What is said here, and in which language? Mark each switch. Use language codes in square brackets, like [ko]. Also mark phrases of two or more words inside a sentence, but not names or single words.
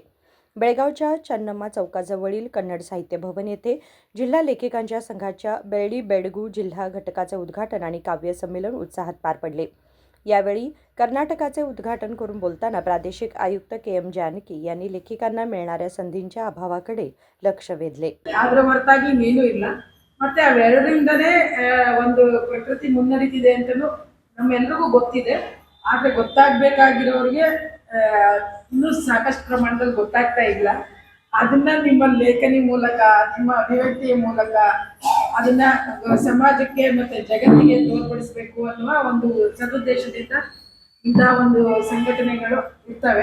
[mr] बेळगावच्या चन्नम्मा चौकाजवळील कन्नड साहित्य भवन येथे जिल्हा लेखिकांच्या संघाच्या बेळ्ळी बेडगू जिल्हा घटकाचे उद्घाटन आणि काव्य संमेलन उत्साहात पार पडले. यावेळी कर्नाटकाचे उद्घाटन करून बोलताना प्रादेशिक आयुक्त के.एम. जानकी यांनी लेखिकांना मिळणाऱ्या संधींच्या अभावाकडे लक्ष वेधले. [kn] ಅದರ ಹೊರತಾಗಿ ಇನ್ನೇನೂ ಇಲ್ಲ. ಮತ್ತೆ ಅವೆರಡರಿಂದನೇ ಒಂದು ಪ್ರಕೃತಿ ಮುನ್ನಡೀತಿದೆ ಅಂತಲೂ ನಮ್ಮೆಲ್ಲರಿಗೂ ಗೊತ್ತಿದೆ. ಆದರೆ ಗೊತ್ತಾಗಬೇಕಾಗಿರೋರಿಗೆ ಇನ್ನೂ ಸಾಕಷ್ಟು ಪ್ರಮಾಣದಲ್ಲಿ ಗೊತ್ತಾಗ್ತಾ ಇಲ್ಲ. ಅದನ್ನ ನಿಮ್ಮ ಲೇಖನಿ ಮೂಲಕ, ನಿಮ್ಮ ಅಭಿವ್ಯಕ್ತಿಯ ಮೂಲಕ ಅದನ್ನ ಸಮಾಜಕ್ಕೆ ಮತ್ತೆ ಜಗತ್ತಿಗೆ ತೋರ್ಪಡಿಸಬೇಕು ಅನ್ನುವ ಒಂದು ಸದುದ್ದೇಶದಿಂದ ಇಂತಹ ಒಂದು ಸಂಘಟನೆಗಳು ಇರ್ತವೆ.